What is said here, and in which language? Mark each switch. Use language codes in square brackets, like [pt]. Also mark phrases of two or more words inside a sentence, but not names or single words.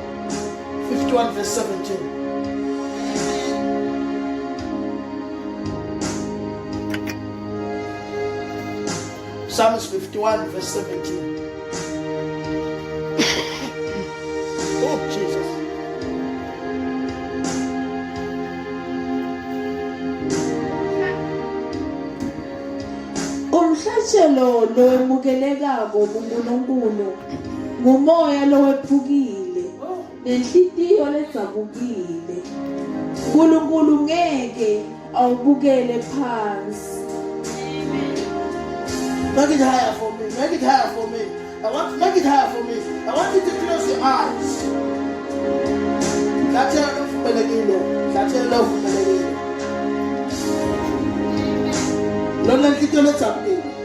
[en] 51 verse 17. Psalms 51 verse 17. Oh Jesus. [ss] Umhlatshelo lowemukelekako kuNkulunkulu ngumoya lowephukile nenhliziyo ledzabukile. uNkulunkulu ngeke awubukele phansi. [en] Make it higher for me. Make it higher for me. I want to make it higher for me. I want you to close your eyes. That's enough for the That's enough for the Don't let it go something.